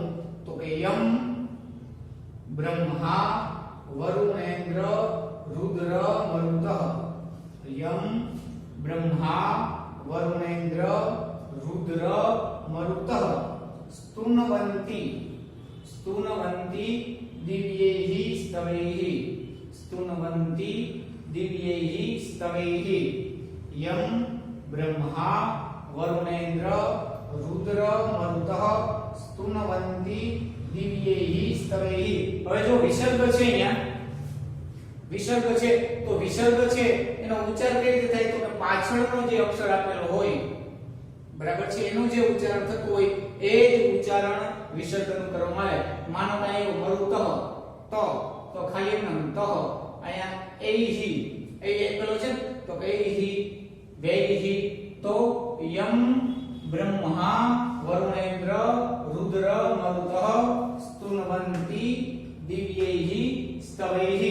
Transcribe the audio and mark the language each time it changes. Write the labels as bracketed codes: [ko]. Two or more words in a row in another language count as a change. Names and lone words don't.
[sa] તો કે યમ બ્રહ્મા વરુણેન્દ્ર રુદ્ર મરુતઃ. યમ બ્રહ્મા વરુણેન્દ્ર રુદ્ર મરુતઃ સ્તુનવંતિ સ્તુનવંતિ દિવ્યૈઃ સ્તવૈઃ સ્તુનવંતિ दिव्यैहि स्तवैहि यं ब्रह्मा वरुणेन्द्र रुद्र मरुतः स्तुनवन्ति दिव्यैहि स्तवैहि। [gu] હવે જો વિસર્ગ છે અહીંયા વિસર્ગ છે તો વિસર્ગ છે એનો ઉચ્ચાર કઈ રીતે થાય તો કે પાછળનો જે અક્ષર આપેલો હોય બરાબર છે એનું જે ઉચ્ચારણ થતું હોય એ જ ઉચ્ચારણ વિસર્ગનું કરવામાં આવે. માનો કે અહીં મરુતઃ તો ખાલી એમ તહ અહીંયા એહિ એ એકલો છે તો કે એહિ વૈહિ તો [sa] યમ બ્રહ્મા વરુણેન્દ્ર રુદ્ર મરુતઃ સ્તુનવન્તિ દિવ્યૈહિ સ્તવૈહિ.